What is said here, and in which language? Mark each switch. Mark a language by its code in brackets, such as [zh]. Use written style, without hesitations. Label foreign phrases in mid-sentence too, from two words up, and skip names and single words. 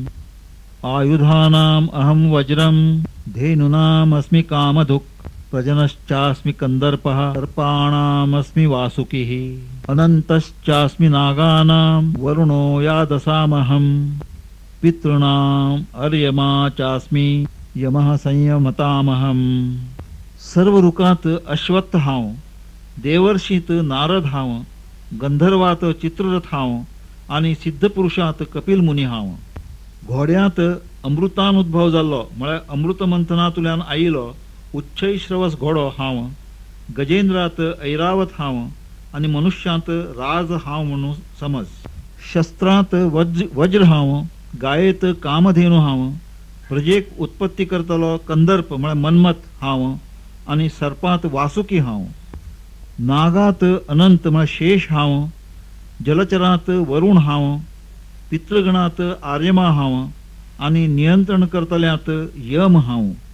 [sa] आयुधानाम् अहं वज्रं धेनूनामस्मि कामधुक् प्रजनश्चास्मि कन्दर्पः सर्पाणामस्मि वासुकिः अनन्तश्चास्मि नागानां वरुणो यादसामहं पितॄणाम् अर्यमा चास्मि यमः संयमतामहं [kok] सर्व रुकात अश्वत्थ हांव देवर्षीत नारद हांव गंधर्वात चित्ररथ हांव आणि सिद्धपुरुषात कपिल मुनी हांव घोड्यांत अमृतान उद्भव जाल्लो म्हळ्यार अमृत मंथनांतल्यान आयिल्लो उच्चैश्रवस घोडो हांव गजेंद्रात ऐरावत हांव आणि मनुष्यांत राज हांव म्हणून समज शस्त्रांत वज्र हांव गायेत कामधेनू हांव प्रजेक उत्पत्ती करतलो कंदर्प म्हळ्यार मन्मथ हांव आणि सर्पांत वासुकी हांव नागात अनंत म्हळ्यार शेष हांव जलचरांत वरुण हांव पितृगणात आर्यमा हांव आणि नियंत्रण करतल्यांत यम हांव